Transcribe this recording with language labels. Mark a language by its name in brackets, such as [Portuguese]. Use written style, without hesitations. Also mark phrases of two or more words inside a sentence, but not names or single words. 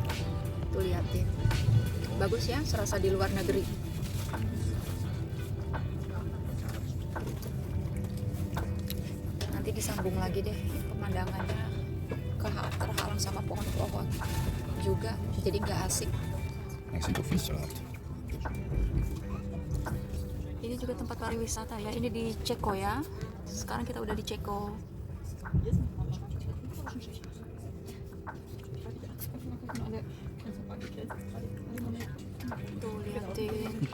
[Indonesian] Tuh liatin. Bagus ya, serasa di luar negeri. Nanti disambung lagi deh pemandangannya, terhalang sama pohon-pohon juga, jadi nggak asik. [Dutch] Ik zit op fietsstraat. [Indonesian] Ini juga tempat pariwisata ya, ini di Ceko ya. Sekarang kita udah di Ceko. Tuh liatin.